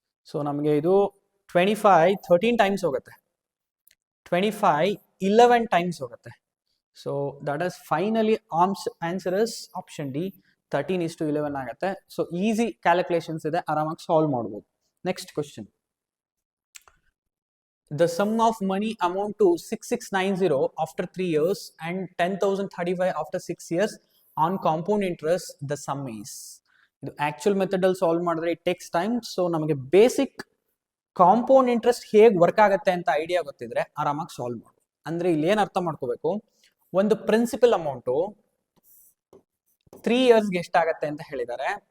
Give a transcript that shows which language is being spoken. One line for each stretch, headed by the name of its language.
Kannada: So ನಮಗೆ ಇದು 25 13 times ಹೋಗುತ್ತೆ, 25 11 ಟೈಮ್ಸ್ ಹೋಗುತ್ತೆ.
English: So that is finally answer is option D, 13:11 ಆಗುತ್ತೆ.
Kannada: ಸೊ ಈಸಿ ಕ್ಯಾಲ್ಕುಲೇಷನ್ಸ್ ಇದೆ, ಆರಾಮಾಗಿ ಸಾಲ್ವ್ ಮಾಡ್ಬೋದು.
English: Next question. The sum of money amount to 6690 after 3 years and 10,035 after 6 years on compound interest, the sum is.
Kannada: ಇದು actual method ಅಲ್ಲಿ solve ಮಾಡಿದ್ರೆ
English: It takes time.
Kannada: So ನಮಗೆ basic compound interest ಹೇಗೆ work ಆಗುತ್ತೆ ಅಂತ idea ಗೊತ್ತಿದ್ರೆ ಆರಾಮಾಗಿ solve ಮಾಡ್ಬೋದು. ಅಂದ್ರೆ ಇಲ್ಲಿ ಏನ್ ಅರ್ಥ ಮಾಡ್ಕೋಬೇಕು, ಒಂದು ಪ್ರಿನ್ಸಿಪಲ್ ಅಮೌಂಟು 3 ಇಯರ್ಸ್ಗೆ ಎಷ್ಟಾಗತ್ತೆ ಅಂತ ಹೇಳಿದ್ದಾರೆ.